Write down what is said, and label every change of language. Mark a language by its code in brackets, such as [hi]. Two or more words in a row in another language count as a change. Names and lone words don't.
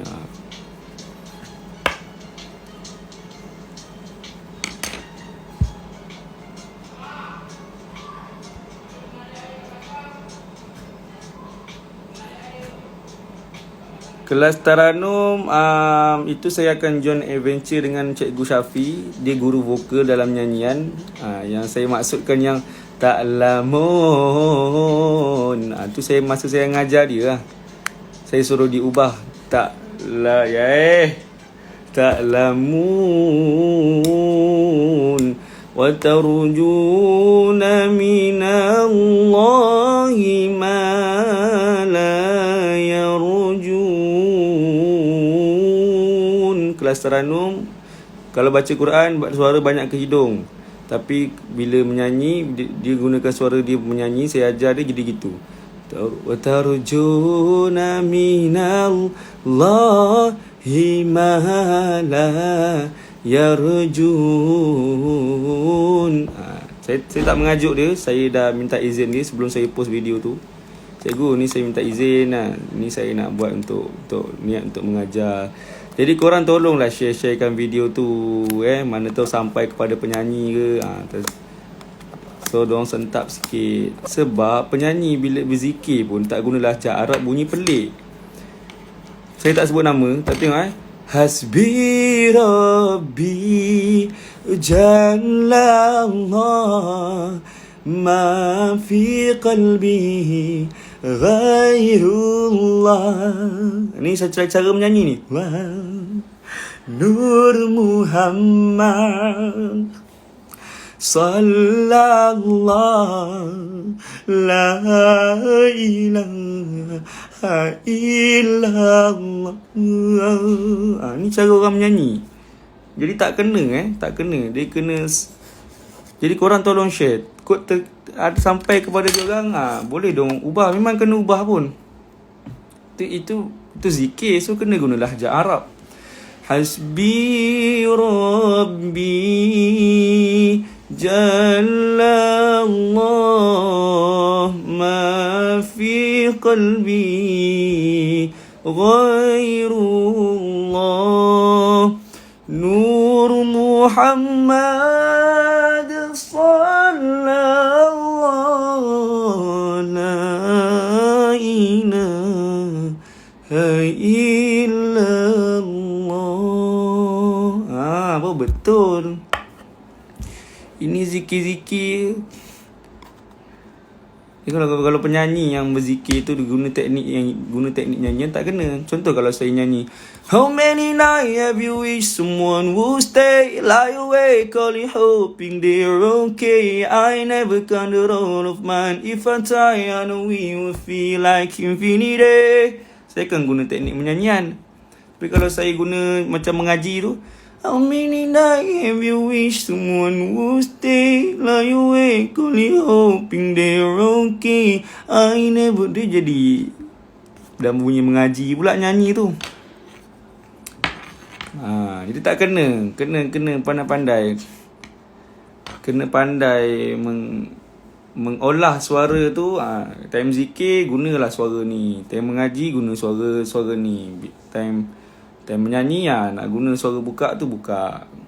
[ms] Kelas Taranum, itu saya akan [en] join adventure [ms] dengan Cikgu Syafi. Dia guru vokal dalam nyanyian. Yang saya maksudkan yang tak lamun, tu saya masa saya ngajar dia lah. Saya suruh diubah. [ar] تعلمون وترجون من الله ما لا يرجون. [ms] Kelas Taranum, kalau baca Quran suara banyak ke hidung, tapi bila menyanyi dia gunakan suara dia menyanyi. Saya ajar dia jadi gitu. [ar] وترجون من الله ما لا يرجون. [ms] Saya tak mengajuk dia. Saya dah minta izin dia sebelum saya post video tu. Cikgu, ni saya minta izin lah. Ni saya nak buat untuk niat untuk mengajar. Jadi korang tolonglah sharekan video tu. Mana tahu sampai kepada penyanyi ke. So diorang sentap sikit. Sebab penyanyi bila berzikir pun tak guna lahjah Arab, bunyi pelik. Saya tak sebut nama, tak tengok [ar] حسبي ربي جل الله ما في قلبي غير الله. [ms] Ni cara menyanyi ni. [ar] نور محمد صلى الله لا إله إلا الله. [ms] Ni cara orang menyanyi. Jadi tak kena dia kena. Jadi korang tolong share. Ada sampai kepada diorang, boleh dong ubah. Memang kena ubah pun. Itu zikir, so kena guna lahjah Arab. [ar] حسبي ربي جل الله ما في قلبي غير الله نور محمد صلى الله لا إله إلا الله. [ms] Betul. Ini zikir-zikir. Kalau penyanyi yang berzikir tu guna teknik nyanyian tak kena. Contoh kalau saya nyanyi, [en] how many nights have you wished someone would stay, lie awake calling hoping they're okay. I never count the roll of mine. If I try I know we will feel like infinity. [ms] Saya akan guna teknik menyanyian. Tapi kalau saya guna macam mengaji tu, [en] how many nights have you wished someone would stay? Lie awake only hoping they're okay. I never. [ms] Dia jadi dah bunyi mengaji pula nyanyi tu. Jadi tak kena pandai-pandai. Kena pandai mengolah suara tu. Time zikir gunalah suara ni, time mengaji guna suara ni, time menyanyi nak guna suara buka tu buka.